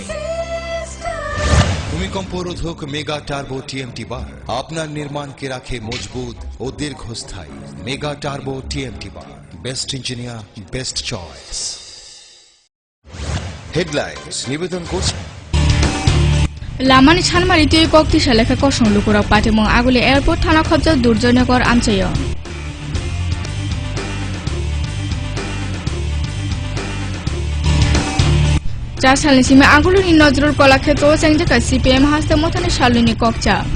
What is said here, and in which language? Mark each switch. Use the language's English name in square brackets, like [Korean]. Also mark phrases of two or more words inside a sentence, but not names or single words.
[Bangla] ভূমিকম্প রোধক মেগা টার্বো টিএমটি বার আপনার নির্মাণকে রাখে মজবুত ও দীর্ঘস্থায়ী। মেগা টার্বো টিএমটি বার, [English] best engineer, best choice. [Bangla] হেডলাইন্স নিবেদন করছেন [Kok Borok] Lamani Chanmari tui kokti shalaka kosong lukura patimong aguli airport thana khobja durjoynagar amchayo. Char salni sime agulu ni nojrul kola kheto changjaka CPM haste mothani shaluni kokcha.